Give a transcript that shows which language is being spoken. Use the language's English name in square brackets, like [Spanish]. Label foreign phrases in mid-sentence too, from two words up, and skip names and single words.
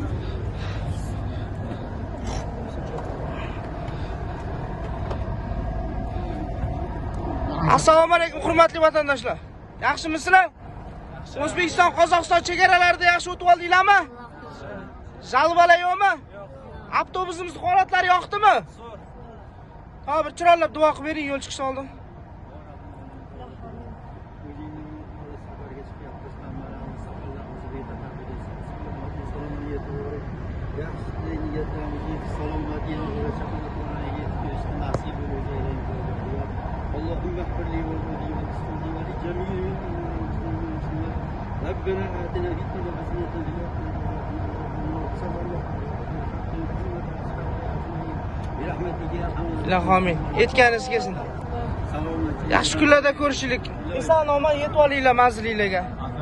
[Uzbek] Assalomu alaykum hurmatli vatandoshlar. Yaxshimisizlar? O'zbekiston Qozog'iston chegaralarida yaxshi o'tib oldinglarmi? Jalvalar yo'qmi? Avtobusimiz holatlari yoqdimi? Hozir bir chiroylab duo qilib bering yo'l chiqish oldin. [Arabic] اللهم اغفر لي ولوالدي ولأسرتي ولجميع المسلمين. ربنا آتنا في الدنيا حسنة برحمتك يا ارحم الراحمين. [Uzbek] Iloh amin. Yetganingiz kelsin. Yaxshi kunlarda ko'rishlik. Eson omon yetib olinglar manzilinglarga.